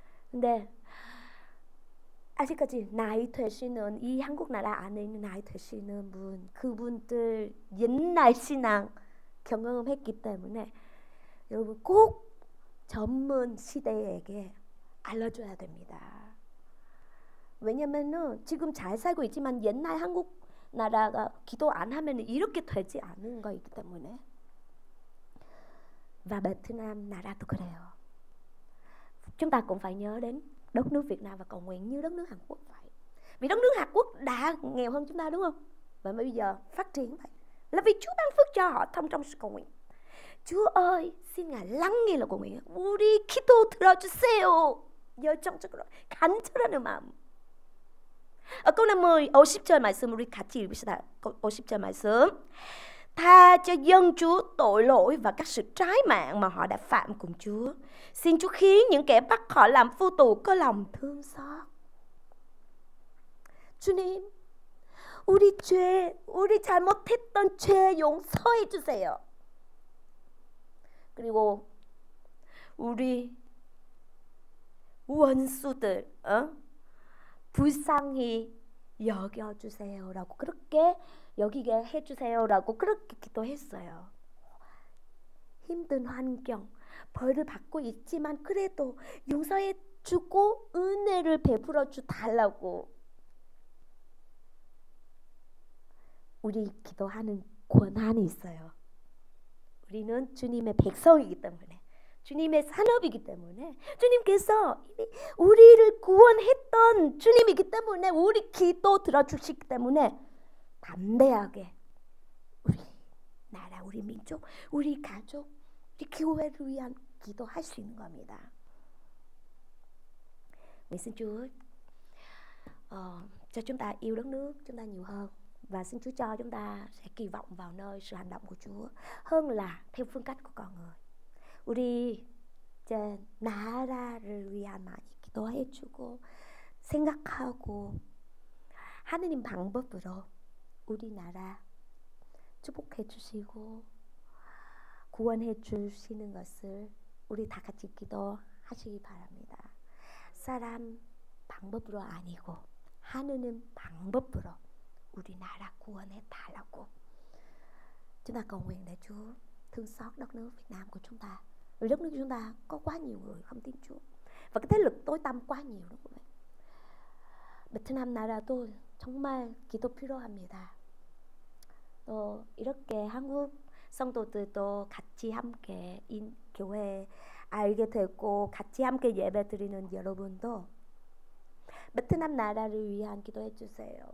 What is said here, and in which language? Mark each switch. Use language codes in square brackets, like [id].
[ko] 근데 아직까지 나이 되시는 이 한국 나라 안에 있는 나이 되시는 분, 그분들 옛날 신앙 경험했기 때문에 여러분 꼭 전문 시대에게 알려줘야 됩니다. 왜냐면은 지금 잘 살고 있지만 옛날 한국 나라가 기도 안 하면 이렇게 되지 않은 거이기 때문에. Và 베트남 나라도 그래요. [vi] Chúng ta cũng phải nhớ đến đất nước Việt Nam và cầu nguyện như đất nước Hàn Quốc vậy. Vì đất nước Hàn Quốc đã nghèo hơn chúng ta đúng không? Và bây giờ phát triển vậy là vì Chúa ban phước cho họ trong sự cầu nguyện. Chúa ơi, xin Ngài lắng nghe lời cầu nguyện. [ko] 우리 기도 들어주세요. 열정적으로 간절한 마음. [vi] ở câu 50, [ko] 50절 말씀 우리 같이 읽읍시다. 50절 말씀. [vi] Tha cho dân Chúa tội lỗi và các sự trái mạng mà họ đã phạm cùng Chúa. Xin Chúa khiến những kẻ bắt họ làm phu tù có lòng thương xót. [ko] 주님, 우리 잘못했던 죄 용서해 주세요. 그리고 우리 원수들 불쌍히 여겨주세요라고 그렇게 여기게 해주세요라고 그렇게 기도했어요. 힘든 환경, 벌을 받고 있지만 그래도 용서해주고 은혜를 베풀어주 달라고 우리 기도하는 권한이 있어요. 우리는 주님의 백성이기 때문에, 주님의 산업이기 때문에, 주님께서 우리를 구원했던 주님이기 때문에 우리 기도 들어주시기 때문에 담대하게 우리 나라, 우리 민족, 우리 가족, 우리 교회를 위한 기도할 수 있는 겁니다. [vi] Nguyện xin Chúa cho chúng ta yêu đất nước chúng ta nhiều hơn. Và xin Chúa cho chúng ta sẽ kỳ vọng vào nơi sự hành động của Chúa hơn là theo phương cách của con người. [ko] 우리 이제 나라를 위한 많이 기도해주고 생각하고 하느님 방법으로 우리나라 축복해 주시고 구원해 주시는 것을 우리 다 같이 기도하시기 바랍니다. 사람 방법으로 아니고 하느님 방법으로 우리나라 구원해 달라고. [vi] Chúng ta cầu nguyện để Chúa thương xót đất nước Việt Nam của chúng ta. Vì đất nước chúng ta có quá nhiều người không tin Chúa và cái thế lực tối tăm quá nhiều, đúng không ạ? [ko] 베트남 나라도 정말 기도 필요합니다. 또 이렇게 한국 성도들도 같이 함께 교회 알게 되고 같이 함께 예배 드리는 여러분도 베트남 나라를 위한 기도해 주세요.